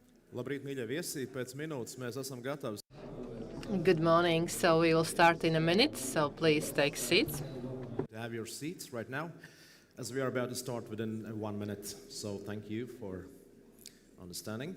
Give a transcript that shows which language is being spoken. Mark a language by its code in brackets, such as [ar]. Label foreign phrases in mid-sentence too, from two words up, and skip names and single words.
[lv] Labrīt, mīļie viesi! Pēc minūtes mēs esam gatavi. [en] Good morning. So we will start in a minute. So please take seats. Have your seats right now, as we are about to start within 1 minute. So thank you for understanding.